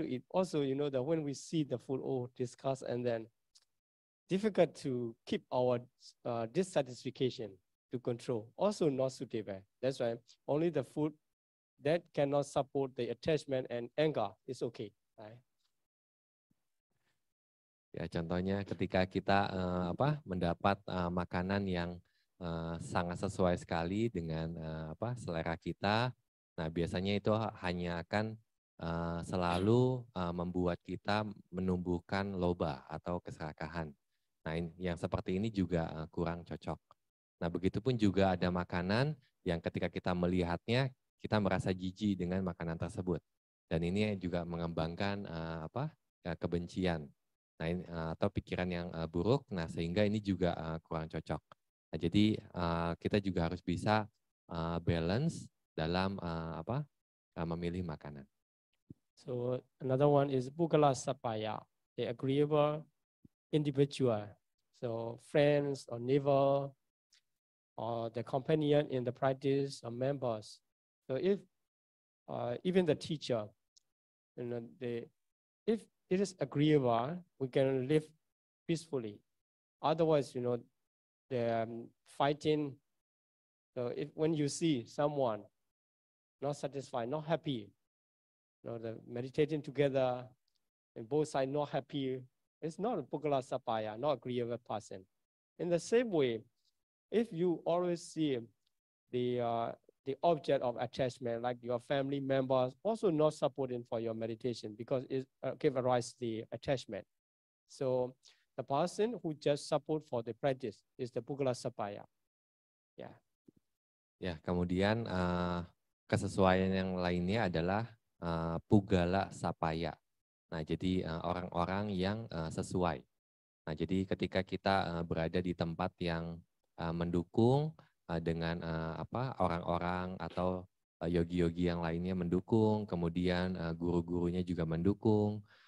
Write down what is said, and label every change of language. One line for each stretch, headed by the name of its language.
English: Also, that when we see the food, discuss, and then difficult to keep our dissatisfaction to control. Also not suitable. That's why only the food that cannot support the attachment and anger is okay, right?
Indonesian: Ya, contohnya ketika kita mendapat makanan yang sangat sesuai sekali dengan selera kita, nah biasanya itu hanya akan selalu membuat kita menumbuhkan loba atau keserakahan. Nah, yang seperti ini juga kurang cocok. Nah, begitupun juga ada makanan yang ketika kita melihatnya, kita merasa jijik dengan makanan tersebut. Dan ini juga mengembangkan kebencian. Nah, atau pikiran yang buruk. Nah, sehingga ini juga kurang cocok. Nah, jadi kita juga harus bisa balance dalam memilih makanan.
English: So another one is Pugala Sapaya, the agreeable individual. So friends or neighbor or the companion in the practice or members. So if even the teacher, if it is agreeable, we can live peacefully. Otherwise, they're fighting. So when you see someone not satisfied, not happy, the meditating together, and both sides not happy, it's not a Pugala Sapaya, not agreeable person. In the same way, if you always see the object of attachment, like your family members, also not supporting for your meditation because it give rise the attachment. So the person who just support for the practice is the Pugala Sapaya. Yeah.
Indonesian: Ya, kemudian kesesuaian yang lainnya adalah Pugala Sapaya. Nah, jadi orang-orang yang sesuai. Nah, jadi ketika kita berada di tempat yang mendukung dengan orang-orang atau yogi-yogi yang lainnya mendukung, kemudian guru-gurunya juga mendukung.